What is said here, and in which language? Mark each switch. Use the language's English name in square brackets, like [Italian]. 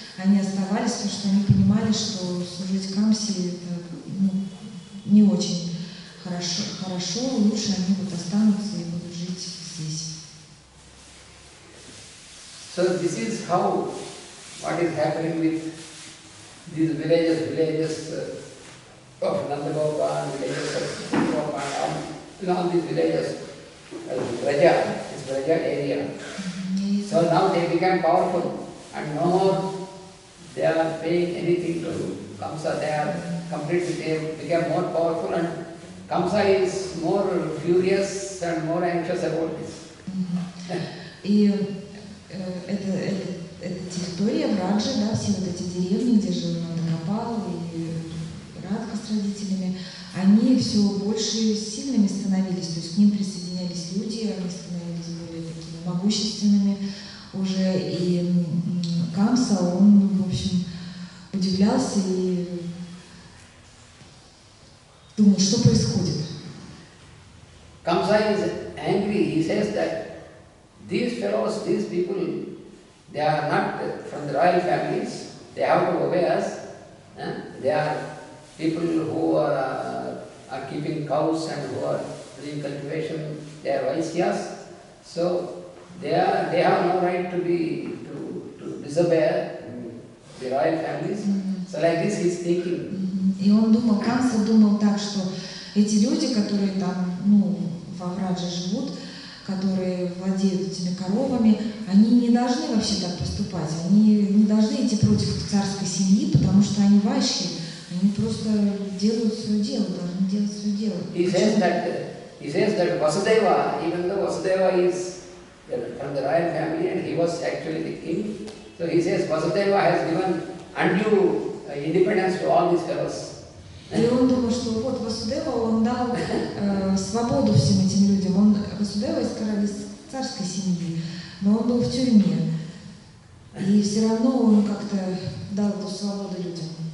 [Russian] Они оставались, потому что они понимали, что служить Камсе это не очень хорошо, лучше они вот останутся и будут жить здесь. [English] So this is how, what is happening with these villages of Nandagopal, villages of Gopal, all these villages, Braja, this Braja area. So now they became powerful and no more they are paying anything to Kamsa. They are completely, they became more powerful and Kamsa is more furious and more anxious about this. [Russian] И эта территория Браджи, да, все вот эти деревни, где жил Нандагопал и Радха с родителями, они все больше сильными становились, то есть к ним присоединялись сменялись люди, они становились более такими могущественными уже. И Камса, он, в общем, удивлялся и думал, что происходит. [English] Kamsa is angry. He says that these fellows, these people, they are not from the royal families. They have to obey us. They are people who are keeping cows and who are doing cultivation. They are Vaishyas. So they have no right to disobey the royal families. So like this he is thinking. [Russian] И он думал, Камса думал так, что эти люди, которые там, во Врадже живут, которые владеют этими коровами, они не должны вообще так поступать. Они не должны идти против царской семьи, потому что они вайши. Они просто делают свое дело, должны делать свое дело. [English] He says that Vasudeva, even though Vasudeva is from the royal family and he was actually the king, so he says Vasudeva has given undue independence to all these fellows. [Russian] И он думал, что вот Васудева, он дал свободу всем этим людям. Васудева из царской семьи, но он был в тюрьме. И все равно он как-то дал эту свободу людям.